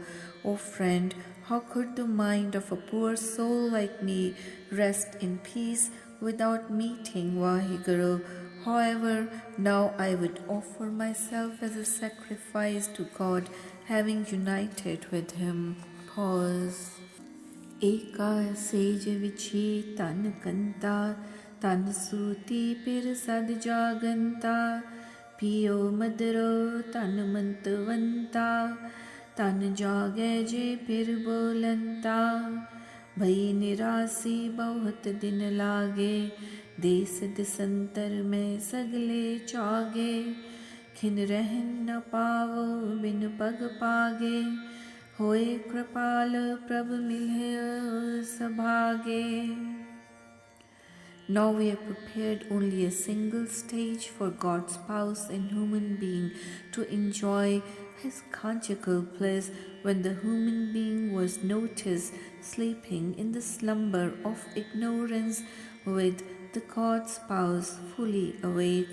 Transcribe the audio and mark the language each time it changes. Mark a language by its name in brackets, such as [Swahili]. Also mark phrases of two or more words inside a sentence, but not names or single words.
[English] O friend, how could the mind of a poor soul like me rest in peace without meeting Vaheguru? However, now I would offer myself as a sacrifice to God, having united with Him. [Punjabi] Pause. ਏਕਾ ਸੇਜ ਵਿਚਿ ਤਨ ਕੰਤਾ, ਤਨ ਸੁਤੀ ਪਿਰ ਸਦ ਜਾਗੰਤਾ, ਪਿਓ ਮਦਰੋ ਤਨ ਮੰਤਵੰਤਾ, ਤਨ ਜਾਗੇ ਜੇ ਪਿਰ ਬੋਲੰਤਾ, ਭਈ ਨਿਰਾਸੀ ਬਹੁਤ ਦਿਨ ਲਾਗੇ, ਦੇਸ ਦਿਸੰਤਰ ਮੈਂ ਸਗਲੇ ਚਾਗੇ, ਖਿਨ ਰਹਨ ਨ ਪਾਵੋ ਬਿਨ ਪਗ ਪਾਗੇ, ਹੋਏ ਕ੍ਰਿਪਾਲ ਪ੍ਰਭ ਮਿਲ੍ਹੇ ਸਭਾਗੇ. [English] Now we have prepared only a single stage for God's spouse and human being to enjoy his conjugal bliss when the human being was noticed sleeping in the slumber of ignorance with the God spouse fully awake.